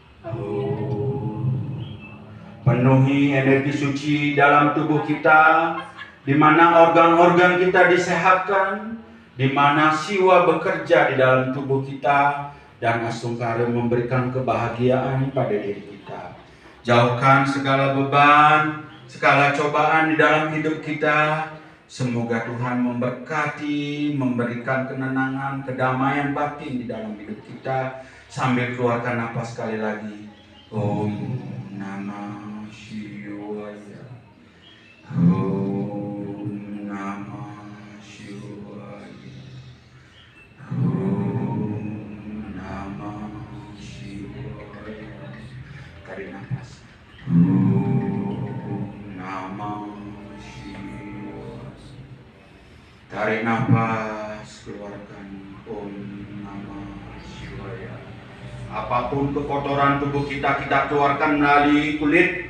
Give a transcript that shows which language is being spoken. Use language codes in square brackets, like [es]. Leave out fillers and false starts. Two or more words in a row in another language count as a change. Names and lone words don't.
[id] penuhi energi suci dalam tubuh kita, di mana organ-organ kita disehatkan, di mana siwa bekerja di dalam tubuh kita, dan asungkara memberikan kebahagiaan pada diri kita. Jauhkan segala beban, segala cobaan di dalam hidup kita. Semoga Tuhan memberkati, memberikan kenenangan, kedamaian batin di dalam hidup kita. Sambil keluarkan napas sekali lagi. [sa] Om Namah Shivaya. Om Namah Shivaya. Om Namah Shivaya. [id] Tarik nafas. [sa] Om Namah Shivaya. [id] Tarik nafas, keluarkan. [sa] Om Namah Shivaya. [id] Apapun kekotoran tubuh kita keluarkan melalui kulit.